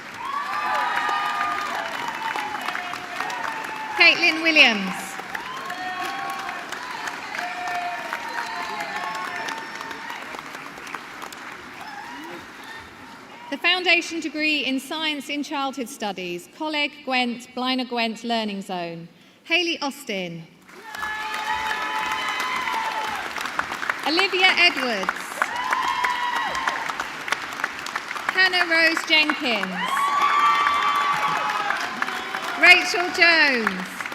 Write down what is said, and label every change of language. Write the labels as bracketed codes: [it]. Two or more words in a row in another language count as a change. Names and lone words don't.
[en] Caitlin Williams. The foundation degree in Science in Childhood Studies, Coleg Gwent, Blaenau Gwent Learning Zone, Hayley Austin. Olivia Edwards. Hannah Rose Jenkins. Rachel Jones.